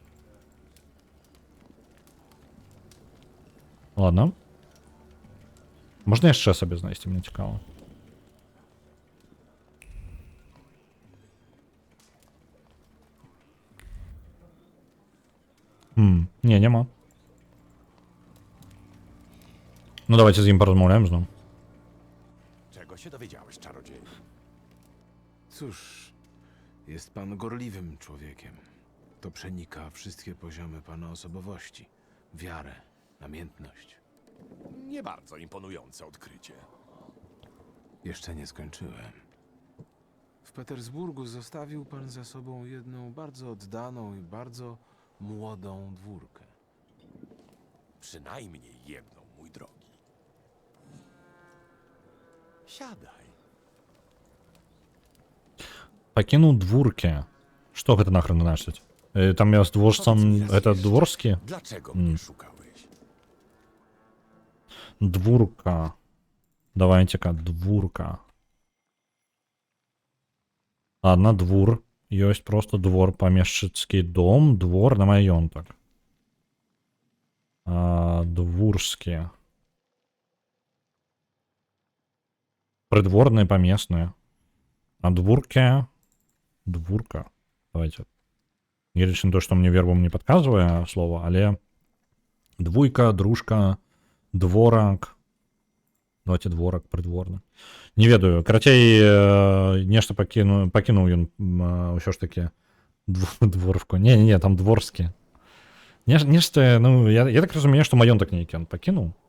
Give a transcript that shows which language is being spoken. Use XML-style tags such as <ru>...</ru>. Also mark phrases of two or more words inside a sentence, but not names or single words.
<ru>Ладно.</ru> <be>Можна яшчэ сабе знайсці, мне цікава. Не, няма.</be> <pl>No dawajcie z nim porozmawiam znowu. Czego się dowiedziałeś, czarodzieju? Cóż, jest pan gorliwym człowiekiem. To przenika wszystkie poziomy pana osobowości. Wiarę, namiętność. Nie bardzo imponujące odkrycie. Jeszcze nie skończyłem. W Petersburgu zostawił pan za sobą jedną bardzo oddaną i bardzo młodą dwórkę. Przynajmniej jedną, mój drogi. Siadaj.</pl> <ru>Покинул двурки. Что это нахрен значит? Там я с дворцом...</ru> <pl>Powiedz mi raz</pl> <ru>Это</ru> <pl>jeszcze, дворski? Dlaczego mnie szukałeś?</pl> <ru>Двурка. Давайте-ка, двурка. Ладно, двор. Есть просто двор, помещицкий дом, двор на маёнтак. Двурские. Придворные, поместные. А двурки... Двурка. Давайте. Не лично то, что мне вербом не подказывая слово,</ru> <be>але...</be> <ru>Двуйка, дружка, дворак. Давайте дворак, придворны.</ru> <be>Не ведаю. Карацей, нешта пакінуў ён ўсё ж таки дворку. Не, там дворскі. Нешта, ну, я так разумею, што маёнтак нейкі ён пакінуў.</be>